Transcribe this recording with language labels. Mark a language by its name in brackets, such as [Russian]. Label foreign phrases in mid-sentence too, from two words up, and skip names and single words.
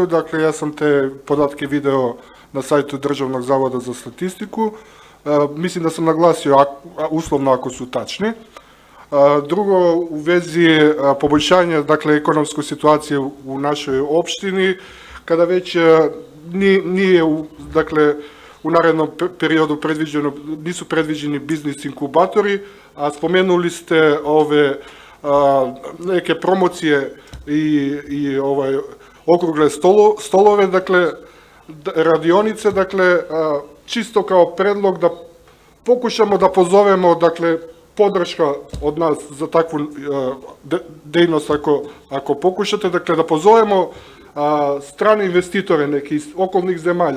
[Serbian] Dakle, јас сам те податки видео на сајту Државног завода за статистику. Мислим да сам нагласио условно ако су тачни. Друго, у вези побољшање, dakle, економска ситуација у нашој општини, када веќе nije, dakle, u narednom periodu nisu predviđeni biznis inkubatori, a spomenuli ste ove neke promocije i okrugle stolove, dakle, radionice, dakle, čisto kao predlog da pokušamo da pozovemo, dakle, podrška od nas za takvu dejnost ako pokušate, dakle, da pozovemo strane investitore neki iz okolnih zemalja.